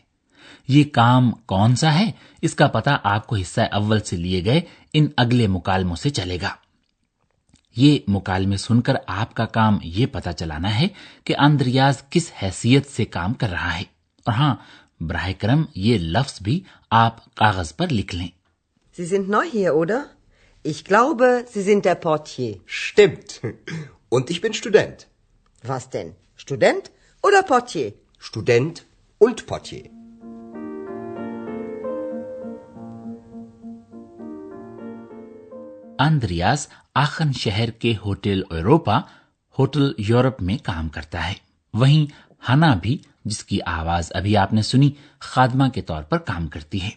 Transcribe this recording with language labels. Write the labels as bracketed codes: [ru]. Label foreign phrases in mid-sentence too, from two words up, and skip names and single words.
[ur] یہ کام کون سا ہے اس کا پتہ آپ کو حصہ اول سے لیے گئے ان اگلے مکالموں سے چلے گا. یہ مکالمے سن کر آپ کا کام یہ پتہ چلانا ہے کہ اندریاز کس حیثیت سے کام کر رہا ہے. اور ہاں، براہ کرم یہ لفظ بھی آپ کاغذ پر لکھ لیں. [de] Sie sind neu hier, oder? Ich glaube, Sie sind der Portier. Stimmt. Und ich bin Student. Was denn? Student oder Portier? Student und Portier. [ur] اندریاز آخن شہر کے ہوٹل ایوروپا، ہوٹل یورپ میں کام کرتا ہے. وہیں ہنا بھی، جس کی آواز ابھی آپ نے سنی، خادمہ کے طور پر کام کرتی ہے.